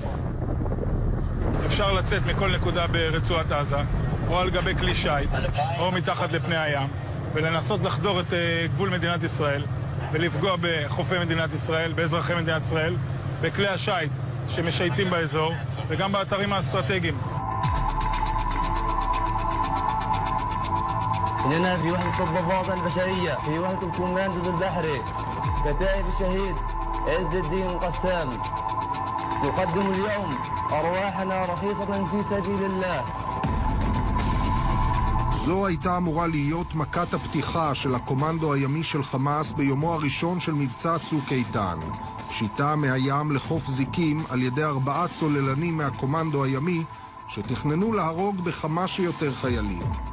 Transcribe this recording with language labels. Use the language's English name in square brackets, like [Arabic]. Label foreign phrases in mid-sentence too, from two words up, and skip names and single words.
[Hebrew] אפשר לצאת מכל נקודה ברצועת עזה, או על גבי כלי שייט, או מתחת לפני הים, ולנסות לחדור את גבול מדינת ישראל, ולפגוע בחופי מדינת ישראל, באזרחי מדינת ישראל, בכלי השייט שמשייטים באזור, וגם באתרים האסטרטגיים. [Arabic] إننا في وحدة الضفادع البشرية في وحدة الكوماندوز البحري كتائب الشهيد عز الدين القسام نقدم اليوم أرواحنا رخيصة في سبيل الله. [Hebrew] זו הייתה אמורה להיות מכת הפתיחה של הקומנדו הימי של חמאס ביומו הראשון של מבצע צוק איתן. פשיטה מהים לחוף זיקים על ידי 4 צוללנים מהקומנדו הימי שתכננו להרוג בכמה שיותר חיילים.